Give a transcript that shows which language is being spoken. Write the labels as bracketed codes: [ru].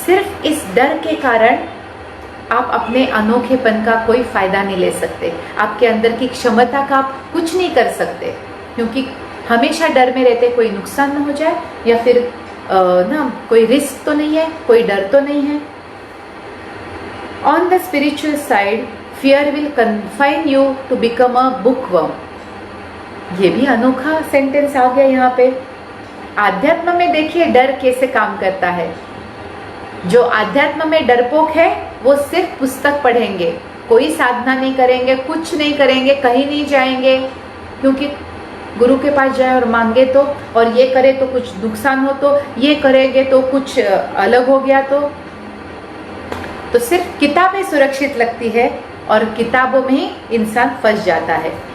[hi] सिर्फ इस डर के कारण आप अपने अनोखेपन का कोई फायदा नहीं ले सकते, आपके अंदर की क्षमता का आप कुछ नहीं कर सकते, क्योंकि हमेशा डर में रहते कोई नुकसान न हो जाए, या फिर ना कोई रिस्क तो नहीं है, कोई डर तो नहीं है। [en] On the spiritual side, fear will confine you to become a bookworm। [hi] ये भी अनोखा सेंटेंस आ गया यहाँ पे। आध्यात्म में देखिए डर कैसे काम करता है। जो आध्यात्म में डरपोक है वो सिर्फ पुस्तक पढ़ेंगे, कोई साधना नहीं करेंगे, कुछ नहीं करेंगे, कहीं नहीं जाएंगे, क्योंकि गुरु के पास जाए और मांगे तो, और ये करे तो कुछ नुकसान हो, तो ये करेंगे तो कुछ अलग हो गया, तो सिर्फ किताबें सुरक्षित लगती है और किताबों में ही इंसान फंस जाता है।